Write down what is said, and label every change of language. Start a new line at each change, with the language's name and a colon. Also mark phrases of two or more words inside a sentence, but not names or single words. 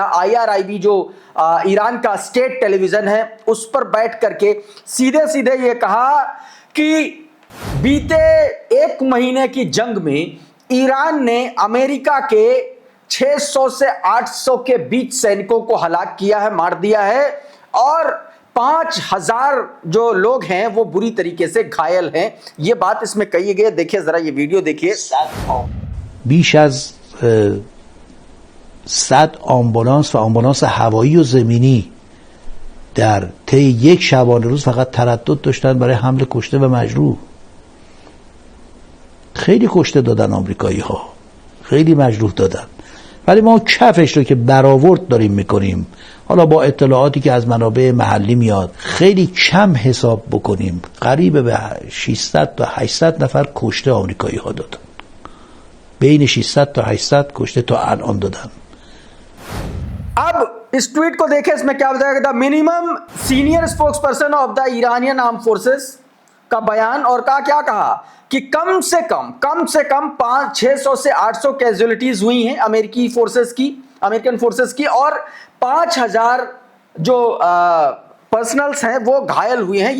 Hindi: आईआरआईबी जो ईरान का
English: state television
Hindi: है उस पर बैठ करके सीधे ये कहा कि बीते 1 महीने की जंग में ईरान ने अमेरिका के 600 से 800 के बीच सैनिकों को हलाक किया है, मार दिया है और 5000 जो लोग हैं वो बुरी तरीके से घायल हैं। ये बात इसमें कही गई है। देखिए जरा ये वीडियो देखिए।
Persian: بیش از 100 آمبولانس و آمبولانس هوایی و زمینی در طی یک شبانه روز فقط تردد داشتن برای حمل کشته و مجروح. خیلی کشته دادن آمریکایی ها، خیلی مجروح دادن، ولی ما کفش رو که برآورد داریم میکنیم، حالا با اطلاعاتی که از منابع محلی میاد خیلی کم حساب بکنیم، قریب به 600 تا 800 نفر کشته آمریکایی ها دادن. بین 600 تا 800 کشته تا الان دادن.
Hindi: अब इस ट्वीट को देखें, इसमें क्या बताया गया था।
English: minimum senior spokes person of the Iranian arm forces
Hindi: का बयान और कहा कि कम से कम 600 से 800 कैजुअलिटीज हुई हैं
English: American forces
Hindi: की और 5000 जो पर्सनल्स हैं वो घायल हुए हैं।